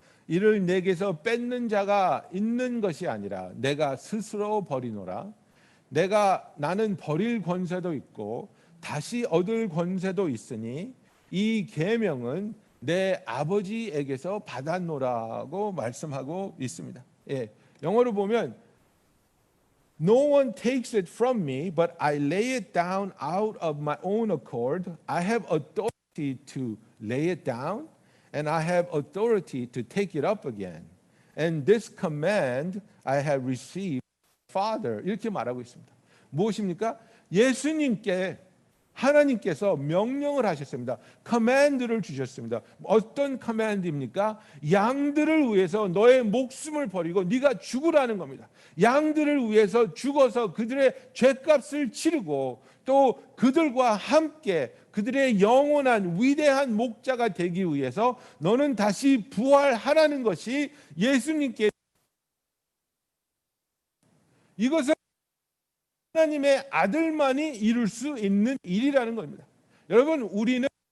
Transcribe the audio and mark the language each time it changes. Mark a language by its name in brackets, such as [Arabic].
[Korean] 이를 내게서 뺏는 자가 있는 것이 아니라 내가 스스로 버리노라. 나는 버릴 권세도 있고 다시 얻을 권세도 있으니 이 계명은 내 아버지에게서 받았노라고 말씀하고 있습니다. 예, 영어로 보면 [English] No one takes it from me, but I lay it down out of my own accord. I have authority to lay it down, and I have authority to take it up again. And this command I have received from Father. [Korean] 이렇게 말하고 있습니다. 무엇입니까? 예수님께 하나님께서 명령을 하셨습니다. 커맨드를 주셨습니다. 어떤 커맨드입니까? 양들을 위해서 너의 목숨을 버리고 네가 죽으라는 겁니다. 양들을 위해서 죽어서 그들의 죄값을 치르고 또 그들과 함께 그들의 영원한 위대한 목자가 되기 위해서 너는 다시 부활하라는 것이 예수님께, 이것을 하나님의 아들만이 이룰 수 있는 일이라는 겁니다. 여러분, 우리는